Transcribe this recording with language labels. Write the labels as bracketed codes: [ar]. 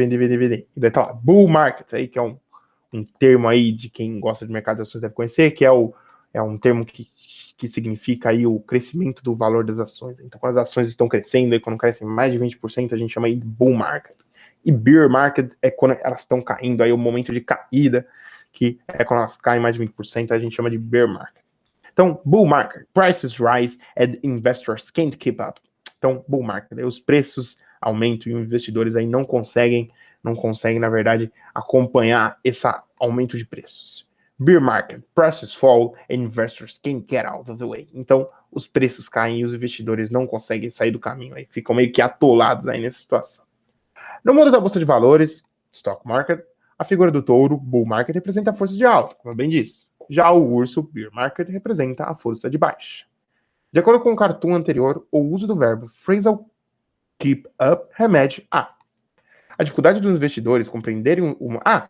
[pt] E daí tá lá, bull market, aí que é um termo aí de quem gosta de mercado de ações deve conhecer, que é um termo que significa aí o crescimento do valor das ações. Então, quando as ações estão crescendo, e quando crescem mais de 20%, a gente chama aí de bull market. E bear market é quando elas estão caindo, aí o momento de caída, que é quando elas caem mais de 20%, a gente chama de bear market. [en] Então, bull market, prices rise and investors can't keep up. [pt] Então, bull market, os preços aumentam e os investidores aí não conseguem, na verdade, acompanhar esse aumento de preços. [en] Bear market, prices fall and investors can't get out of the way. [pt] Então, os preços caem e os investidores não conseguem sair do caminho, aí ficam meio que atolados aí nessa situação. No mundo da bolsa de valores, stock market, a figura do touro, bull market, representa a força de alta, como eu bem disse. Já o urso, bear market, representa a força de baixa. De acordo com o cartoon anterior, o uso do verbo phrasal keep up remete a dificuldade dos investidores compreenderem uma...